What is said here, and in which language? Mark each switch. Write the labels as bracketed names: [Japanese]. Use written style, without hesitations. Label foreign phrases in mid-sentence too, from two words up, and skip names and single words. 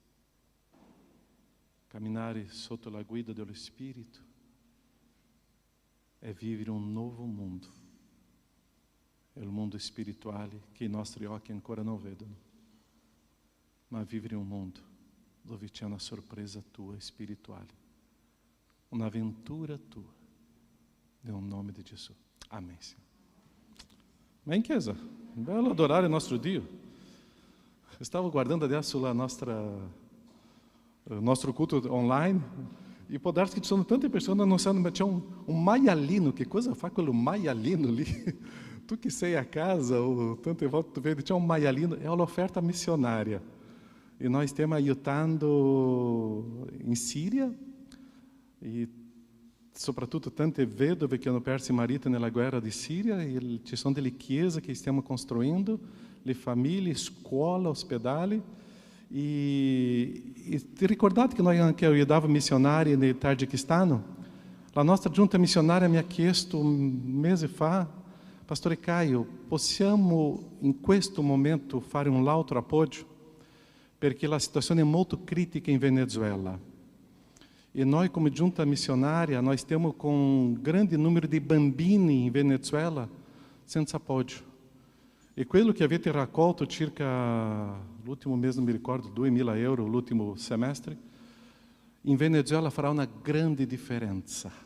[Italian] Camminare sotto la guida dello Spirito è vivere un nuovo mondo. È il mondo spirituale che i nostri occhi ancora non vedono. Ma vivere un mondo dove c'è una sorpresa tua spirituale. Un'avventura tua. Nel nome di Gesù. [Portuguese] Amém, Senhor. Amém, [Italian] Chiesa? Bello adorare il nostro Dio. Stavo guardando adesso il nostro culto online e può darsi che ci sono tante persone che non sanno, ma c'è un maialino. Che cosa fa quello maialino lì? Tu che sei a casa, ou tante volte tu vedi, c'è un maialino, è un'offerta missionária. E nós stiamo aiutando in Siria e soprattutto tante vedove che hanno perso i mariti nella guerra di Siria, e ci sono delle chiese che stiamo costruendo, le famiglie, scuola, ospedali. E ti ricordate che noi anche aiutavamo missionari nel Tagikistano? La nostra giunta missionaria mi ha chiesto un mese fa: Pastore Caio, possiamo in questo momento fare un altro appoggio? Perché la situazione è molto critica in Venezuela. E noi, come giunta missionária, nós stiamo con un grande numero di bambini in Venezuela senza appoggio. E quello che avete raccolto, circa l'ultimo mese, non mi ricordo, 2.000 euro l'ultimo semestre, in Venezuela farà una grande differenza.